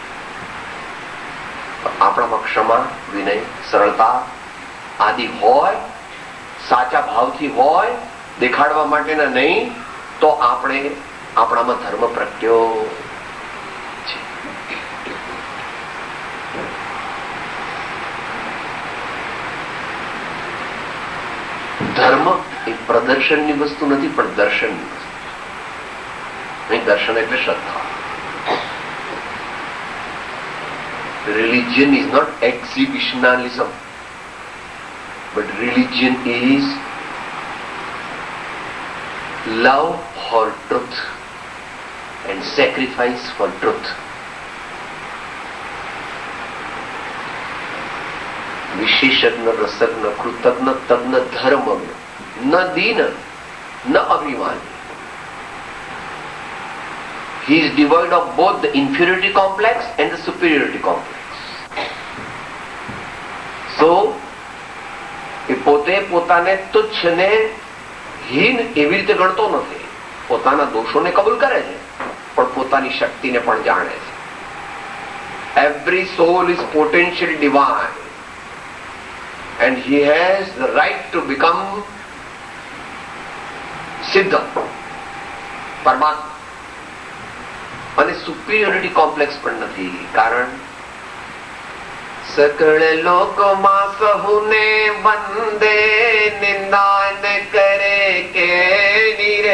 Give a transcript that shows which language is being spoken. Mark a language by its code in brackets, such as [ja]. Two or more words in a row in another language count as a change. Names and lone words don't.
[gu] આપણામાં ક્ષમા, વિનય, સરળતા આદિ હોય, સાચા ભાવથી હોય, દેખાડવા માટેના નહીં, તો આપણે આપણામાં ધર્મ પ્રગટ્યો છે. ધર્મ એ પ્રદર્શનની વસ્તુ નથી, પણ દર્શનની વસ્તુ. અહીં દર્શન એટલે શ્રદ્ધા. [en] Religion is not exhibitionalism, but religion is love for truth and sacrifice for truth. [gu] વિશેષજ્ઞ, રસજ્ઞ, કૃતજ્ઞ, તજ્ઞ, ધર્મજ્ઞ, ન દીન ન અભિમાની. [en] He is devoid of both the inferiority complex and the superiority complex. So, [gu] એ પોતે પોતાને તુચ્છ ને હીન એવી રીતે ગણતો નથી. પોતાના દોષોને કબૂલ કરે છે, પણ પોતાની શક્તિને પણ જાણે છે. [en] Every soul is potentially divine, and he has the right to become [gu] સિદ્ધ પરમાત્મા. અને [en] superiority complex [gu] પણ નથી, કારણ સકળ લોકમાં સહુને વંદે, નિંદા ન કરે કે નીરે.